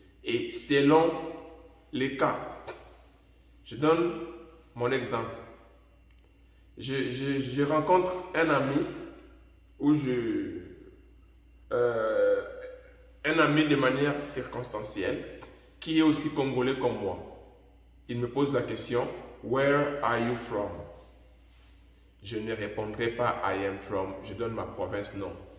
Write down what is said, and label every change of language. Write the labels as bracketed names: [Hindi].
[French] Et selon les cas, je donne mon exemple. Je rencontre un ami où un ami de manière circonstancielle qui est aussi congolais comme moi. Il me pose la question [English] Where are you from? [French] Je ne répondrai pas [English] I am from, [French] je donne ma province, non.